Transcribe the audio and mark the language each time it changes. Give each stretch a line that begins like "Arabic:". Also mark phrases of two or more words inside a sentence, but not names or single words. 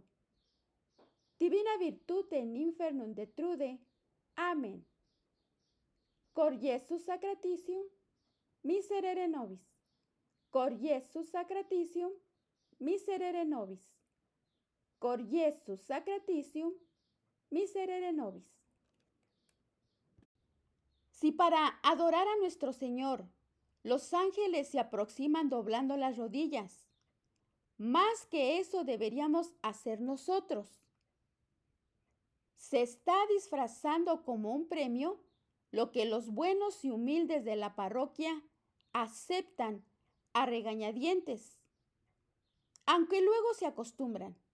Latin: Divina virtute in infernum detrude. Amen. Cor Iesus sacratitium, miserere nobis. Cor Iesus sacratitium, miserere nobis. Cor Iesus sacratitium, miserere nobis.
Spanish: Si para adorar a nuestro Señor los ángeles se aproximan doblando las rodillas, más que eso deberíamos hacer nosotros. Se está disfrazando como un premio lo que los buenos y humildes de la parroquia aceptan a regañadientes, aunque luego se acostumbran.